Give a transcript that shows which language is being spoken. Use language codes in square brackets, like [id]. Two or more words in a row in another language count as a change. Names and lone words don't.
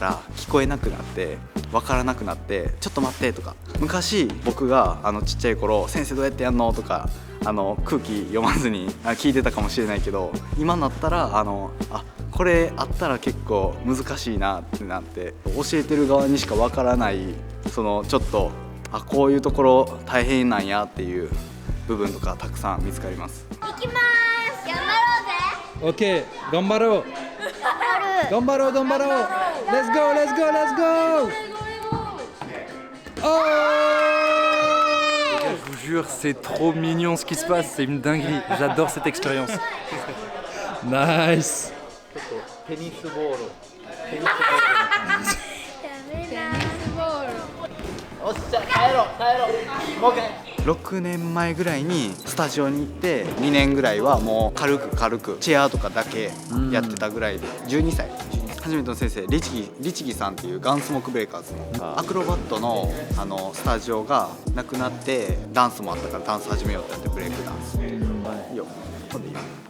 [ja] ら聞こえなくなって分からなくなってちょっと待ってとか昔僕がちっちゃい頃先生どうやってやんのとか空気読まずに聞いてたかもしれないけど今になったらこれあったら結構難しいなってなって教えてる側にしか分からないそのちょっとこういうところ大変なんやっていう部分とかたくさん見つかります。行きます。頑張ろうぜ。 Ok, Gambaro. Gambaro, Gambaro. [en] Let's go, let's go, let's go. Oh! [fr] Je vous jure, c'est trop mignon ce qui se passe, c'est une dinguerie. J'adore cette expérience. [en] Nice. [ja] テニスボール。おっしゃ、帰ろう。もう一回。 6年前ぐらいにスタジオに行って2年ぐらいはもう軽くチェアとかだけやってたぐらいで12歳初めての先生律儀さんっていうガンスモークブレイカーズのアクロバットのスタジオがなくなってダンスもあったからダンス始めようってなってブレイクダンスいいよ飛んでいいよ